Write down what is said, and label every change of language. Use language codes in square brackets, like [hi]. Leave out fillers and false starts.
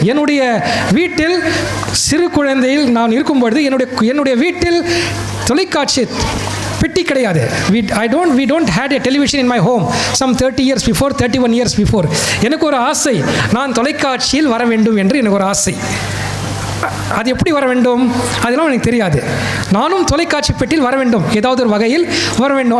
[ta] என்னுடைய வீட்டில் சிறு குழந்தையில் நான் இருக்கும்பொழுது என்னுடைய வீட்டில் தொலைக்காட்சி பெட்டி கிடையாது. [en] we don't had a television in my home some 30 years before, 31 years before. [ta] எனக்கு ஒரு ஆசை, நான் தொலைக்காட்சியில் வர வேண்டும் என்று எனக்கு ஒரு ஆசை. அது எப்படி வர வேண்டும் அதெல்லாம் எனக்கு தெரியாது. நானும் தொலைக்காட்சி பெட்டியில் வர வேண்டும், ஏதாவது ஒரு வகையில் வர வேண்டும்.